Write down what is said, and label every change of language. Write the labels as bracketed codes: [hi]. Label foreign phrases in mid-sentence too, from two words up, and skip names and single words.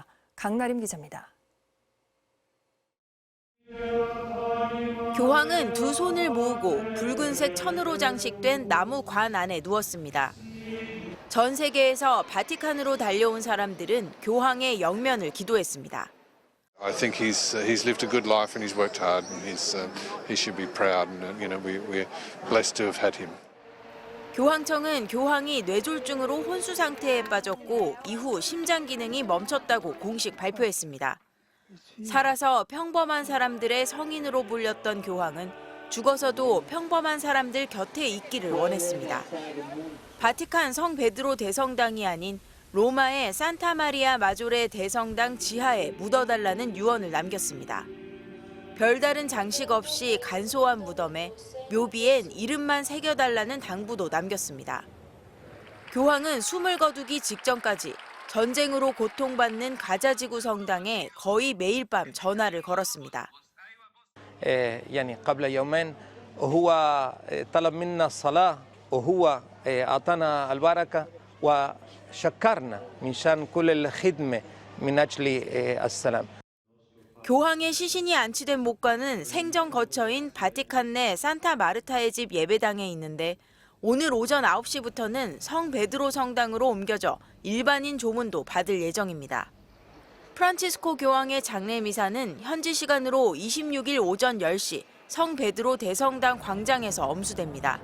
[ko] 강나림 기자입니다. 교황은 두 손을 모으고 붉은색 천으로 장식된 나무 관 안에 누웠습니다. 전 세계에서 바티칸으로 달려온 사람들은 교황의 영면을 기도했습니다. [en] I think he's lived a good life and he's worked hard and he should be proud and we're blessed to have had him. [ko] 교황청은 교황이 뇌졸중으로 혼수 상태에 빠졌고 이후 심장 기능이 멈췄다고 공식 발표했습니다. 살아서 평범한 사람들의 성인으로 불렸던 교황은 죽어서도 평범한 사람들 곁에 있기를 원했습니다. 바티칸 성 베드로 대성당이 아닌 로마의 산타 마리아 마조레 대성당 지하에 묻어달라는 유언을 남겼습니다. 별다른 장식 없이 간소한 무덤에 묘비엔 이름만 새겨달라는 당부도 남겼습니다. 교황은 숨을 거두기 직전까지 전쟁으로 고통받는 가자지구 성당에 거의 매일 밤 전화를 걸었습니다. [ar] يعني قبل يومين هو طلب منا الصلاة وهو أعطانا البركة وشكرنا من شان كل الخدمة من أجل السلام. [ko] 교황의 시신이 안치된 목관은 생전 거처인 바티칸 내 산타 마르타의 집 예배당에 있는데 오늘 오전 9시부터는 성 베드로 성당으로 옮겨져 일반인 조문도 받을 예정입니다. 프란치스코 교황의 장례 미사는 현지 시간으로 26일 오전 10시 성 베드로 대성당 광장에서 엄수됩니다.